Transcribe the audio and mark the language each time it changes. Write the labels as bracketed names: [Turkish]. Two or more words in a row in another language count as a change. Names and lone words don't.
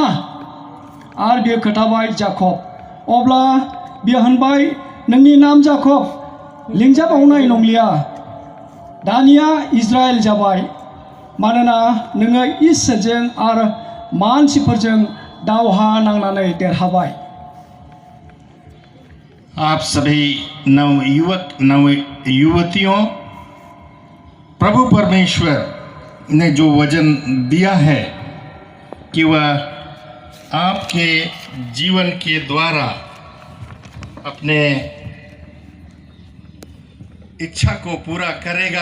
[Bodo] आरो बियो खोथाबाय, याकूब। अब्ला बियो होनबाय, नोंनि नाम याकूब लिंजाबावनाय नंलिया, दानिया इजराइल जाबाय, मानोना नोङो इसोरजों आरो मानसिफोरजों दावहा नांनानै देरहाबाय। [Hindi] आप सभी नवयुवक नवयुवतियों, प्रभु परमेश्वर ने जो वचन दिया है कि वह आपके जीवन के द्वारा अपने इच्छा को पूरा करेगा।